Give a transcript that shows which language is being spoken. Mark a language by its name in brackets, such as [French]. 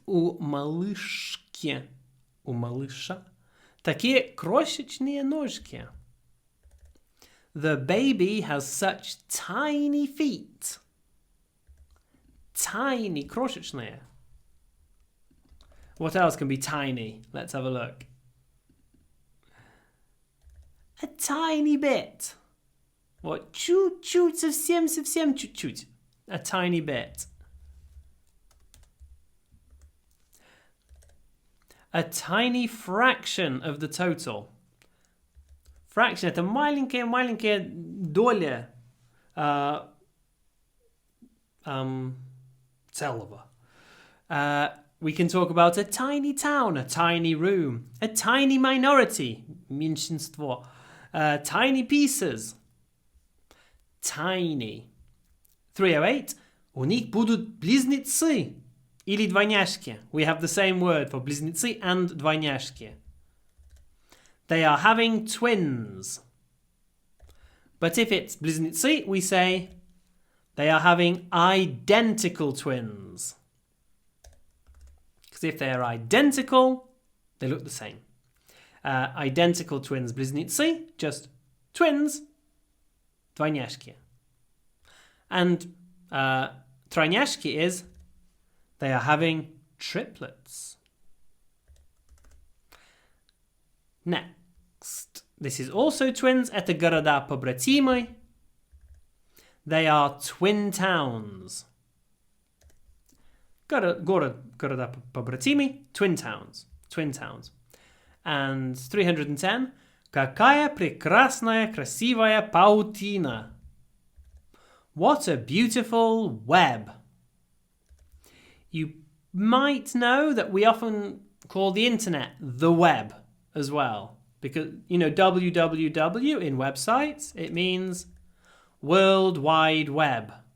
[Russian] У малышки, у малыша, такие крошечные ножки. [English] The baby has such tiny feet. Tiny, крошечные. What else can be tiny? Let's have a look. A tiny bit. What? [Russian] Чуть-чуть, совсем чуть-чуть. [English] A tiny bit. A tiny fraction of the total. [Russian] Fraction – это маленькая доля целого. [English] We can talk about a tiny town, a tiny room, a tiny minority, меньшинство, tiny pieces. Tiny. 308. [Russian] У них будут близнецы или двойняшки. [English] We have the same word for близнецы and двойняшки. They are having twins. But if it's близнецы, we say they are having identical twins. Because if they are identical, they look the same. Identical twins, близнецы, just twins, двойняшки. And тройняшки is they are having triplets. Next, this is also twins. [Russian] Это города-побратимы. [English] They are twin towns. Города-побратимы, twin towns. Twin towns. And 310. [Russian] Какая прекрасная, красивая паутина. [English] What a beautiful web. You might know that we often call the internet the web as well. Because, you know, www in websites, it means World Wide Web.